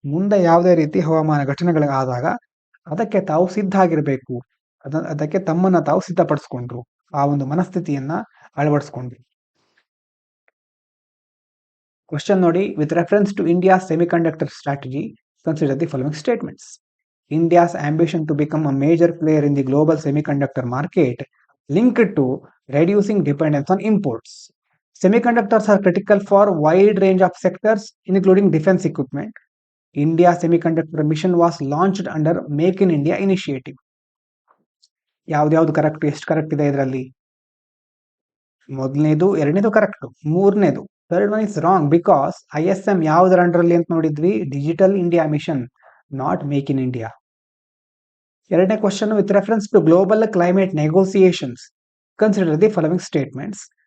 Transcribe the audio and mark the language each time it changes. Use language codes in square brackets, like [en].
[kn] ಮುಂದೆ ಯಾವುದೇ ರೀತಿ ಹವಾಮಾನ ಘಟನೆಗಳಾದಾಗ ಅದಕ್ಕೆ ತಾವು ಸಿದ್ಧ ಆಗಿರ್ಬೇಕು, ಅದಕ್ಕೆ ತಮ್ಮನ್ನ ತಾವು ಸಿದ್ಧಪಡಿಸ್ಕೊಂಡ್ರು, ಆ ಒಂದು ಮನಸ್ಥಿತಿಯನ್ನ ಅಳವಡಿಸ್ಕೊಂಡ್ರು. [en] Question ನೋಡಿ, with reference to India semiconductor strategy consider the following statements. India's ambition to become a major player in the global semiconductor market linked to reducing dependence on imports. Semiconductors are critical for a wide range of sectors, including defense equipment. India semiconductor mission was launched under Make in India initiative. [kn] ಯಾವ್ದು correct? ಎಷ್ಟು correct ಇದೆ ಇದರಲ್ಲಿ? ಮೊದಲನೇದು, ಎರಡನೇದು correct, ಮೂರನೇದು [en] third one is wrong, because [kn] ISM ಯಾವುದರ ಅಂಡರಲ್ಲಿ ಅಂತ ನೋಡಿದ್ವಿ? [en] Digital India mission, not make in India. ಎರಡನೇ question, with reference to global climate negotiations consider the following statements.